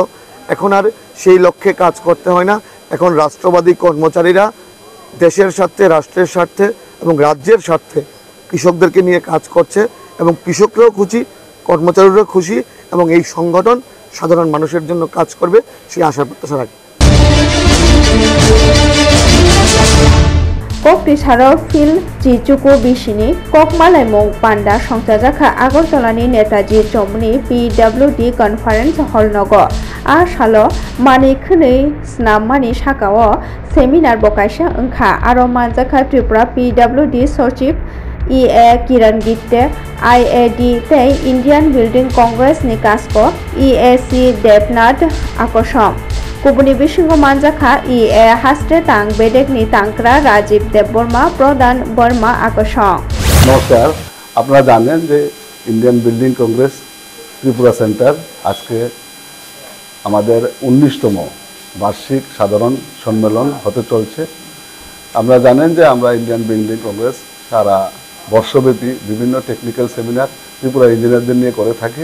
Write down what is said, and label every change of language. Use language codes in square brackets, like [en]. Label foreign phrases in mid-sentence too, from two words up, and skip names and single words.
[bn] এখন আর সেই লক্ষ্যে কাজ করতে হয় না। এখন রাষ্ট্রবাদী কর্মচারীরা দেশের স্বার্থে, রাষ্ট্রের স্বার্থে এবং রাজ্যের স্বার্থে কৃষকদেরকে নিয়ে কাজ করছে এবং কৃষকরাও খুশি, কর্মচারীরাও খুশি এবং এই সংগঠন সাধারণ মানুষের জন্য কাজ করবে সেই আশা প্রত্যাশা রাখি। [trp] Kokti Shalo Phil Chichuku Bishini Kokmalai Mong Panda Shongsajakha Agartalani Netaji Chomni PWD Conference Hall Nogo A Shalo Mani Khunei Snam Mani Shakao সেমিনার বকাইসা ওংখা আরো মানজাখা ত্রিপুরা PWD সচিব EA কিরণ গিত্তে IAD tei Indian Building Congress ni kasko EAC Devnath akosam kubuni bisingo manjakha EA haste tang bedek ni tangkra Rajiv Debborma Pradhan Burma akosam [bn] নমস্কার আপনারা জানেন যে ইন্ডিয়ান বিল্ডিং কংগ্রেস ত্রিপুরা সেন্টার আজকে আমাদের 19তম বার্ষিক সাধারণ সম্মেলন হতে চলছে। আমরা জানেন যে আমরা ইন্ডিয়ান বিল্ডিং কংগ্রেস সারা বর্ষব্যাপী বিভিন্ন [en] technical seminar [bn] ত্রিপুরা ইঞ্জিনিয়ারদের নিয়ে করে থাকি।